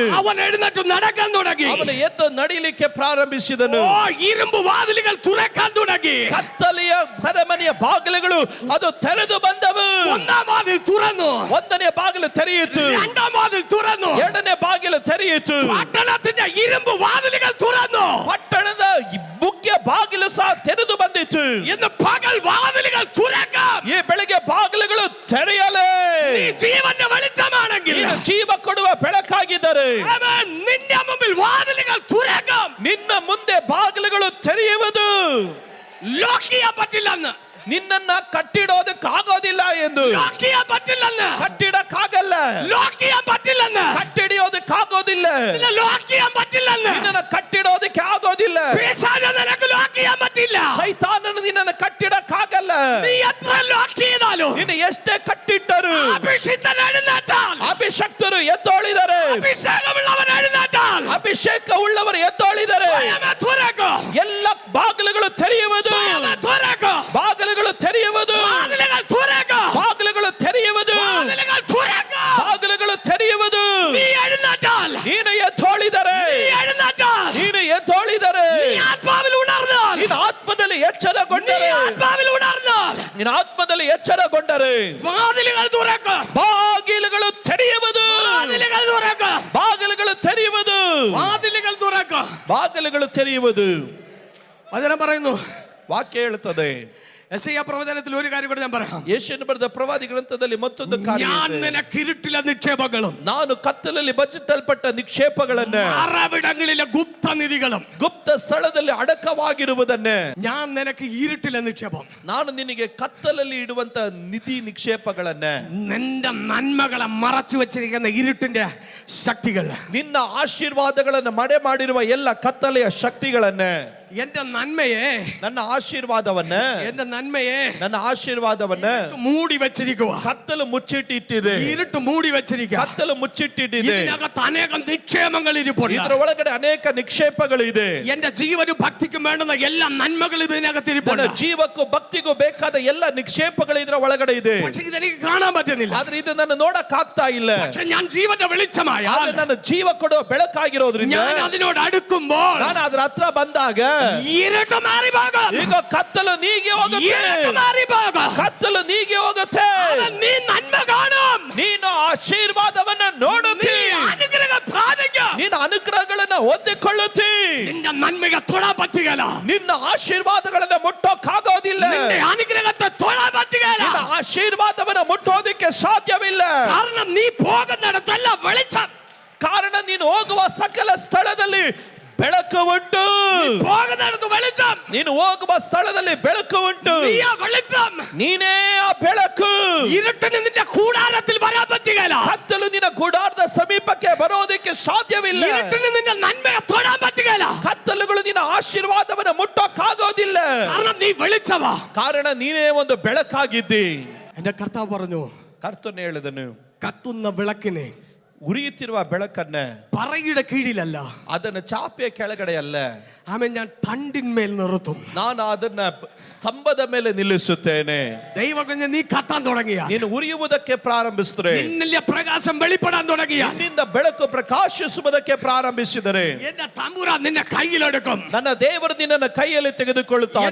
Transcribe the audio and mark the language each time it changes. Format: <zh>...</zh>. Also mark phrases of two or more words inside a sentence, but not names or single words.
<ml>അവൻ എഴുന്നേറ്റ് നടക്കാൻ തുടങ്ങി.</ml> <kn>ಅವನು ಎದ್ದು ನಡಿಲಿಕ್ಕೆ ಪ್ರಾರಂಭಿಸಿದನು.</kn> <ml>ഓ, ഇരുമ്പ് വാതിലുകൾ തുറക്കാൻ തുടങ്ങി.</ml> <kn>ಕತ್ತಲೆಯ ಸೆರೆಮನೆಯ ಬಾಗಿಲುಗಳು ಅದು ತೆರೆದು ಬಂದವು.</kn> <ml>ഒന്നാം വാതിൽ തുറന്നു.</ml> <kn>ಒಂದನೇ ಬಾಗಿಲು ತೆರೆಯಿತು.</kn> <ml>രണ്ടാം വാതിൽ തുറന്നു.</ml> <kn>ಎರಡನೇ ಬಾಗಿಲು ತೆರೆಯಿತು.</kn> <ml>പട്ടണത്തിന്റെ ഇരുമ്പ് വാതിലുകൾ തുറന്നു.</ml> <kn>ಪಟ್ಟಣದ ಮುಖ್ಯ ಬಾಗಿಲು ಸಹ ತೆರೆದು ಬಂದಿತು.</kn> <ml>ഇന്ന് പകൽ വാതിലുകൾ തുറക്കാം.</ml> <kn>ಈ ಬೆಳಗ್ಗೆ ಬಾಗಿಲುಗಳು ತೆರೆಯಲೇ.</kn> <ml>നീ ജീവന്റെ വെളിച്ചമാണെങ്കിൽ,</ml> <kn>ನೀನು ಜೀವ ಕೊಡುವ ಬೆಳಕಾಗಿದ್ದರೆ</kn> <ml>അവൻ നിന്റെ മുമ്പിൽ വാതിലുകൾ തുറക്കാം.</ml> <kn>ನಿನ್ನ ಮುಂದೆ ಬಾಗಿಲುಗಳು ತೆರೆಯುವುದು.</kn> <ml>ലോക്ക് ചെയ്യാൻ പറ്റില്ലെന്ന്,</ml> <kn>ನಿನ್ನನ್ನ ಕಟ್ಟಿಡೋದಕ್ಕಾಗೋದಿಲ್ಲ ಎಂದು.</kn> <ml>ലോക്ക് ചെയ്യാൻ പറ്റില്ലെന്ന്,</ml> <kn>ಕಟ್ಟಿಡಕ್ಕಾಗಲ್ಲ.</kn> <ml>ലോക്ക് ചെയ്യാൻ പറ്റില്ലെന്ന്,</ml> <kn>ಕಟ್ಟಿಡಿಯೋದಕ್ಕಾಗೋದಿಲ್ಲ.</kn> <ml>നിന്നെ ലോക്ക് ചെയ്യാൻ പറ്റില്ലെന്ന്.</ml> <kn>ನಿನ್ನನ್ನ ಕಟ್ಟಿಡೋದಕ್ಕೆ ಆಗೋದಿಲ್ಲ.</kn> <ml>പിശാച് നിനക്ക് ലോക്ക് ചെയ്യാൻ പറ്റില്ല.</ml> <kn>ಸೈತಾನನು ನಿನ್ನನ್ನು ಕಟ್ಟಿಡಕ್ಕಾಗಲ್ಲ.</kn> <ml>നീ എത്ര ലോക്ക് ചെയ്താലും,</ml> <kn>ನಿನ್ನ ಎಷ್ಟೇ ಕಟ್ಟಿಟ್ಟರು</kn> <ml>അഭിഷിക്തൻ എഴുന്നേറ്റാൽ,</ml> <kn>ಅಭಿಷಕ್ತರು ಎದ್ದೋಳಿದರೆ,</kn> <ml>അഭിഷേകമുള്ളവൻ എഴുന്നേറ്റാൽ,</ml> <kn>ಅಭಿಷೇಕ ಉಳ್ಳವರು ಎದ್ದೊಳಿದರೆ ಎಲ್ಲ ಬಾಗಿಲುಗಳು ತೆರೆಯುವುದು, ಬಾಗಿಲುಗಳು ತೆರೆಯುವುದು, ಬಾಗಿಲುಗಳು ತೆರೆಯುವುದು, ಬಾಗಿಲುಗಳು ತೆರೆಯುವುದು. ನೀನು ಎದ್ದೊಳಿದರೆ, ನೀನು ಎದ್ದೊಳಿದರೆ, ನೀನು ಆತ್ಮದಲ್ಲಿ ಎಚ್ಚರಗೊಂಡರೆ, ನೀನು ಆತ್ಮದಲ್ಲಿ ಎಚ್ಚರಗೊಂಡರೆ ಬಾಗಿಲುಗಳು ತೆರೆಯುವುದು, ಬಾಗಿಲುಗಳು ತೆರೆಯುವುದು, ಬಾಗಿಲುಗಳು ತೆರೆಯುವುದು.</kn> <ml>വചനം പറയുന്നു,</ml> <kn>ವಾಕ್ಯ ಹೇಳುತ್ತದೆ.</kn> <ml>യെശയ്യാ പ്രവചനത്തിൽ ഒരു കാര്യം കൂടെ ഞാൻ പറയാം.</ml> <kn>ಯೆಶಾಯನ ಬರೆದ ಪ್ರವಾದಿ ಗ್ರಂಥದಲ್ಲಿ ಮತ್ತೊಂದು ಕಾರ್ಯ</kn> <ml>ഞാൻ നിനക്ക് ഇരുട്ടില നിക്ഷേപങ്ങളും,</ml> <kn>ನಾನು ಕತ್ತಲಲ್ಲಿ ಬಚ್ಚಿಟ್ಟಲ್ಪಟ್ಟ ನಿಕ್ಷೇಪಗಳನ್ನು,</kn> <ml>മറവിടങ്ങളിലെ ഗുപ്തനിധികളും,</ml> <kn>ಗುಪ್ತ ಸ್ಥಳದಲ್ಲಿ ಅಡಕವಾಗಿರುವುದನ್ನೇ,</kn> <ml>ഞാൻ നിനക്ക് ഇരുട്ടിലെ നിക്ഷേപം,</ml> <kn>ನಾನು ನಿನಗೆ ಕತ್ತಲಲ್ಲಿ ಇಡುವಂತ ನಿಧಿ ನಿಕ್ಷೇಪಗಳನ್ನ,</kn> <ml>നിന്റെ നന്മകളെ മറച്ചു വെച്ചിരിക്കുന്ന ഇരുട്ടിന്റെ ശക്തികൾ,</ml> <kn>ನಿನ್ನ ಆಶೀರ್ವಾದಗಳನ್ನು ಮಡೆ ಮಾಡಿರುವ ಎಲ್ಲ ಕತ್ತಲೆಯ ಶಕ್ತಿಗಳನ್ನ,</kn> <ml>എന്റെ നന്മയെ,</ml> <kn>ನನ್ನ ಆಶೀರ್ವಾದವನ್ನ,</kn> <ml>എന്റെ നന്മയെ</ml> <kn>ನನ್ನ ಆಶೀರ್ವಾದವನ್ನ</kn> <ml>മൂടി വെച്ചിരിക്കുക.</ml> <kn>ಕತ್ತಲು ಮುಚ್ಚಿಟ್ಟಿದೆ,</kn> <ml>ഇരുട്ട് മൂടി വെച്ചിരിക്കുക.</ml> <kn>ಕತ್ತಲು ಮುಚ್ಚಿಟ್ಟಿದೆ.</kn> <ml>ഇതിനകത്ത് അനേകം നിക്ഷേപങ്ങൾ ഇരിപ്പുണ്ട്.</ml> <kn>ಇದರ ಒಳಗಡೆ ಅನೇಕ ನಿಕ್ಷೇಪಗಳು ಇದೆ.</kn> <ml>എന്റെ ജീവനും ഭക്തിക്കും വേണ്ടുന്ന എല്ലാ നന്മകളും ഇതിനകത്ത് ഇരിപ്പുണ്ട്.</ml> <kn>ನನ್ನ ಜೀವಕ್ಕೂ ಭಕ್ತಿಗೂ ಬೇಕಾದ ಎಲ್ಲ ನಿಕ್ಷೇಪಗಳು ಇದರ ಒಳಗಡೆ ಇದೆ.</kn> <ml>പക്ഷേ ഇതെനിക്ക് കാണാൻ പറ്റുന്നില്ല.</ml> <kn>ಆದ್ರೆ ಇದು ನನ್ನ ನೋಡಕ್ ಆಗ್ತಾ ಇಲ್ಲ.</kn> <ml>പക്ഷേ ഞാൻ ജീവന്റെ വെളിച്ചമായ,</ml> <kn>ನನ್ನ ಜೀವ ಕೊಡುವ ಬೆಳಕಾಗಿರೋದ್ರಿಂದ</kn> <ml>ഞാൻ അതിനോട് അടുക്കുമ്പോൾ,</ml> <kn>ನಾನು ಅದರ ಹತ್ರ ಬಂದಾಗ</kn> <ml>ഇരുട്ട് മാറി പോകും.</ml> <kn>ಈಗ ಕತ್ತಲು ನೀಗಿ ಹೋಗುತ್ತೆ,</kn> <ml>ഇരുട്ട് മാറി പോകും.</ml> <kn>ಕತ್ತಲು ನೀಗಿ ಹೋಗುತ್ತೆ.</kn> <ml>നീ നന്മ കാണും,</ml> <kn>ನೀನು ಆಶೀರ್ವಾದವನ್ನ ನೋಡುತ್ತಿ,</kn> <ml>അനുഗ്രഹം പ്രാപിക്കും,</ml> <kn>ನಿನ್ನ ಅನುಗ್ರಹಗಳನ್ನ ಹೊಂದಿಕೊಳ್ಳುತ್ತಿ.</kn> <ml>നിന്റെ നന്മയെ തൊടാൻ പറ്റുകയില്ല,</ml> <kn>ನಿನ್ನ ಆಶೀರ್ವಾದಗಳನ್ನ ಮುಟ್ಟೋಕ್ಕಾಗೋದಿಲ್ಲ,</kn> <ml>നിന്റെ അനുഗ്രഹത്തെ തൊടാൻ പറ്റുകയില്ല.</ml> <kn>ನಿನ್ನ ಆಶೀರ್ವಾದವನ್ನ ಮುಟ್ಟೋದಕ್ಕೆ ಸಾಧ್ಯವಿಲ್ಲ.</kn> <ml>കാരണം നീ പോകുന്നിടത്തല്ല വെളിച്ചം,</ml> <kn>ಕಾರಣ ನೀನು ಹೋಗುವ ಸಕಲ ಸ್ಥಳದಲ್ಲಿ ಬೆಳಕು ಉಂಟು.</kn> <ml>പോകുന്നിടത്ത് വെളിച്ചം,</ml> <kn>ನೀನು ಹೋಗುವ ಸ್ಥಳದಲ್ಲಿ ಬೆಳಕು ಉಂಟು.</kn> <ml>നീയാ വെളിച്ചം,</ml> <kn>ನೀನೇ ಆ ಬೆಳಕು.</kn> <ml>ഇരുട്ടിന് നിന്റെ കൂടാരത്തിൽ വരാൻ പറ്റുകയില്ല,</ml> <kn>ಕತ್ತಲು ನಿನ್ನ ಗುಡಾರದ ಸಮೀಪಕ್ಕೆ ಬರೋದಕ್ಕೆ ಸಾಧ್ಯವಿಲ್ಲ.</kn> <ml>ഇരുട്ടിന് നിന്റെ നന്മയെ തൊടാൻ പറ്റുകയില്ല,</ml> <kn>ಕತ್ತಲುಗಳು ನಿನ್ನ ಆಶೀರ್ವಾದವನ್ನು ಮುಟ್ಟೋಕ್ಕಾಗೋದಿಲ್ಲ.</kn> <ml>കാരണം നീ വെളിച്ചവാ.</ml> <kn>ಕಾರಣ ನೀನೇ ಒಂದು ಬೆಳಕಾಗಿದ್ದಿ.</kn> <ml>എന്റെ കർത്താവ് പറഞ്ഞു,</ml> <kn>ಕರ್ತನು ಹೇಳಿದನು,</kn> <ml>കത്തുന്ന വിളക്കിനെ</ml> <kn>ಉರಿಯುತ್ತಿರುವ ಬೆಳಕನ್ನ</kn> <ml>പറയുടെ കീഴിലല്ല,</ml> <kn>ಅದನ್ನ ಚಾಪೆಯ ಕೆಳಗಡೆ ಅಲ್ಲ,</kn> <ml>ആമേൻ, ഞാൻ തണ്ടിന്മേൽ നിർത്തും.</ml> <kn>ನಾನು ಅದನ್ನ ಸ್ತಂಭದ ಮೇಲೆ ನಿಲ್ಲಿಸುತ್ತೇನೆ.</kn> <ml>ദൈവകുഞ്ഞ് നീ കത്താൻ തുടങ്ങിയ,</ml> <kn>ನೀನು ಉರಿಯುವುದಕ್ಕೆ ಪ್ರಾರಂಭಿಸಿದ್ರೆ,</kn> <ml>നിന്നിലെ പ്രകാശം വെളിപ്പെടാൻ തുടങ്ങിയ,</ml> <kn>ನಿನ್ನಿಂದ ಬೆಳಕು ಪ್ರಕಾಶಿಸುವುದಕ್ಕೆ ಪ್ರಾರಂಭಿಸಿದರೆ,</kn> <ml>എന്റെ തമ്പുരാൻ നിന്നെ കയ്യിലെടുക്കും.</ml> <kn>ನನ್ನ ದೇವರು ನಿನ್ನನ್ನು ಕೈಯಲ್ಲಿ ತೆಗೆದುಕೊಳ್ಳುತ್ತಾನೆ.</kn>